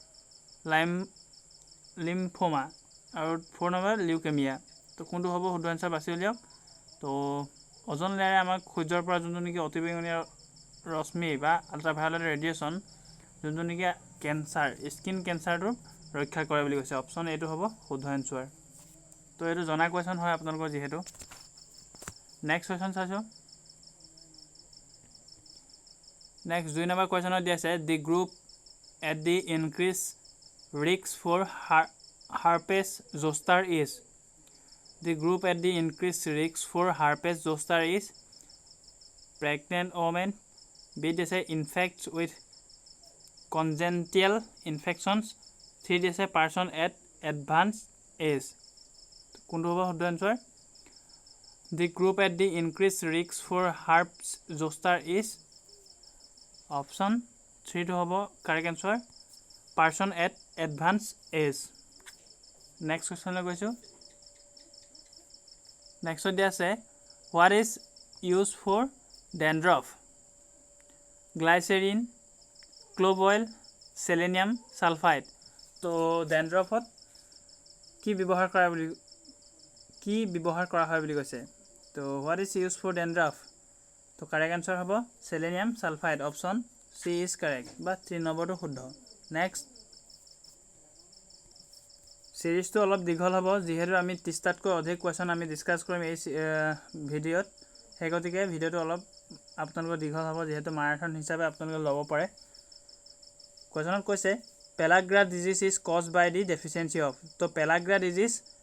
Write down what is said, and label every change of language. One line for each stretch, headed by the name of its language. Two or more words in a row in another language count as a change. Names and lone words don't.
Assamese: লিম্ফোমা আৰু 4 নম্বৰ লিউকেমিয়া তো কোনটো হ'ব শুদ্ধ আনসাৰ বাছি উলিয়াওক তো
English: ozone layer
Assamese: আমাক সূৰ্যৰ পৰা যোনটো নেকি অতিবেঙুনীয়া ৰশ্মি বা
English: ultraviolet radiation
Assamese: যোনটো নেকি
English: cancer skin cancer
Assamese: ৰক্ষা কৰে বুলি কৈছে অপচন এটো হ'ব শুদ্ধ আনসাৰ তো এটো জনা কোৱেশ্চন হয় আপোনালোকৰ যেহেতু
English: next question
Assamese: চাইছো নেক্সট 2 নম্বৰ কোৱেশ্চনত দি আছে
English: the group at the increase risk for herpes zoster is the group at the increased risk for herpes zoster is pregnant women b is infects with congenital infections 3 is a person at advanced age
Assamese: কোনটো হ'ব শুদ্ধ আনসাৰ
English: the group at the increased risk for herpes zoster is option 3 to হ'ব correct answer person at advanced age next question
Assamese: লৈ গৈছো
English: next
Assamese: দিয়া আছে
English: what is used for dandruff glycerin clove oil selenium sulfide
Assamese: তো dandruffত কি ব্যৱহাৰ কৰা হয় বুলি কৈছে তো
English: what is used for dandruff
Assamese: তো
English: correct answer
Assamese: হ'ব
English: selenium sulfide option C is correct
Assamese: বা 3 নম্বৰটো শুদ্ধ next সিৰিজটো অলপ দীঘল হ'ব যেহেতু আমি 30টাতকৈ অধিক কোৱেশ্চন আমি ডিসকাস কৰিম এই ভিডিওত হেগতিকে ভিডিওটো অলপ আপোনালোকৰ দীঘল হ'ব যেহেতু মাৰাথন হিচাপে আপোনালোকে ল'ব পাৰে কোৱেশ্চনত কৈছে
English: pellagra disease is caused by the deficiency of
Assamese: তো
English: pellagra disease